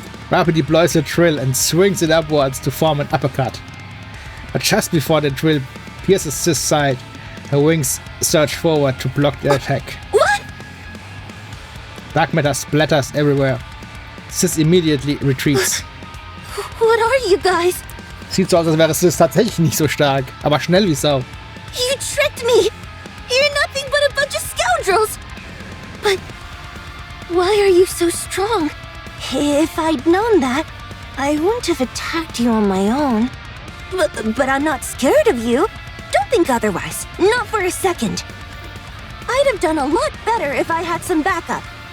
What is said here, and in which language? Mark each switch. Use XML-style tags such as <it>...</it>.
<en>Rappy deploys a drill and swings it upwards to form an uppercut. But just before the drill pierces Sis' side, her wings surge forward to block the attack. What? Dark matter splatters everywhere. Sis immediately retreats. What are you guys?</en> <de>Sieht so aus, als wäre Sis tatsächlich nicht so stark, aber schnell wie Sau.</de> <en>You tricked me! You're nothing but a bunch of scoundrels! But why are you so strong? If I'd known that, I wouldn't have attacked you on my own. But I'm not scared of you. Don't think otherwise. Not for a second. I'd have done a lot better if I had some backup.</en>